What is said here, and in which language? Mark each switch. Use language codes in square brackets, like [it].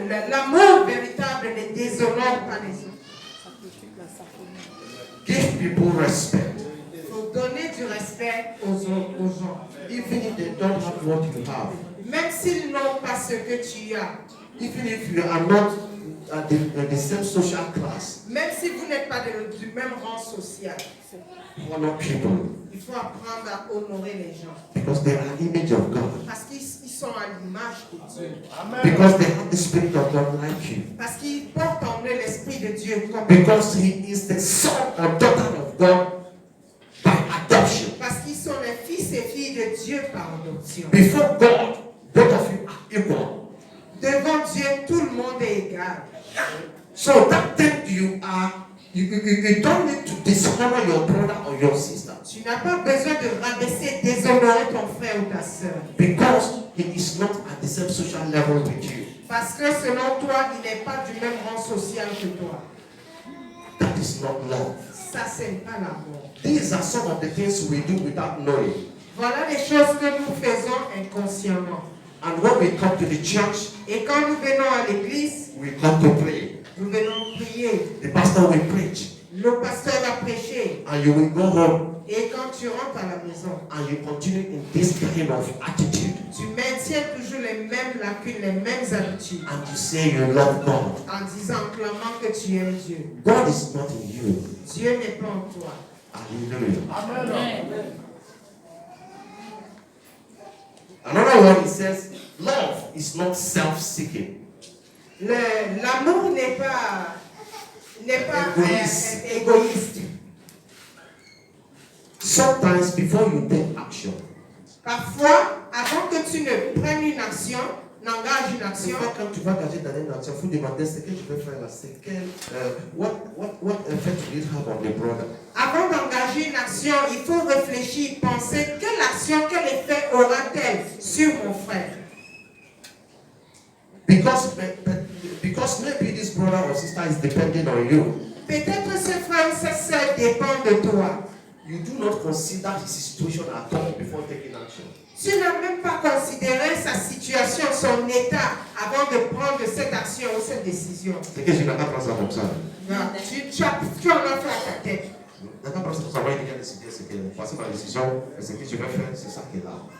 [fr] L'amour véritable ne déshonore pas les autres. [en] Give people respect. [fr] Il faut donner du respect aux gens. [en] Even if they don't have what you have. [fr] Même s'ils n'ont pas ce que tu as. [en] Even if you are not at the same social class. [fr] Même si vous n'êtes pas du même rang social. [en] Honor people. [fr] Il faut apprendre à honorer les gens. [en] Because they are image of God. [fr] Parce qu'ils sont à l'image de Dieu. [en] Because they have the spirit of God like you. [fr] Parce qu'ils portent en eux l'esprit de Dieu comme [en] Because he is the son or daughter of God by adoption. [fr] Parce qu'ils sont les fils et filles de Dieu par adoption. [en] Before God, both of you are equal. [fr] Devant Dieu, tout le monde est égal. [en] So that thing you don't need to dishonor your brother or your sister. [fr] Tu n'as pas besoin de rabaisser, déshonorer ton frère ou ta sœur. [en] Because he is not at the same social level with you. [fr] Parce que selon toi, il n'est pas du même rang social que toi. [en] That is not love. [fr] Ça, c'est pas l'amour. [en] These are some of the things we do without knowing. [fr] Voilà les choses que nous faisons inconsciemment. [en] And when we come to the church, [fr] Et quand nous venons à l'église, [en] we come to pray. [fr] nous venons prier. [en] The pastor will preach. [fr] Le pasteur va prêcher. [en] And you will go home. [fr] Et quand tu rentres à la maison, [en] And you continue in this kind of attitude. [fr] tu maintiens toujours les mêmes lacunes, les mêmes habitudes. [en] And you say you love God. [fr] En disant, en clamant que tu aimes Dieu. [en] God is not in you. [fr] Dieu n'est pas en toi. Hallelujah. Amen. [en] Another one, he says, love is not self-seeking. [fr] L'amour n'est pas Égoïste. égoïste. [en] Sometimes before you take action, [fr] Parfois, avant que tu ne prennes une action, n'engages une action, quand tu vas engager dans une action, il faut demander ce que je vais faire là. C'est quel, [en] what effect will it have on the brother? [fr] avant d'engager une action, il faut réfléchir, penser quelle action, quel effet aura-t-elle sur mon frère. [en] Because maybe this brother or sister is depending on you. [fr] Peut-être ce frère ou cette sœur dépend de toi. [en] You do not consider his situation at all before taking action. [fr] Tu n'as même pas considéré sa situation, son état, avant de prendre cette action ou cette décision. C'est que je n'ai pas pris ça comme ça. Non, tu en as fait à ta tête. Je n'ai pas pris ça comme ça. Moi, il a décidé, c'est que voici ma décision, et ce que je vais faire, c'est ça qui est là.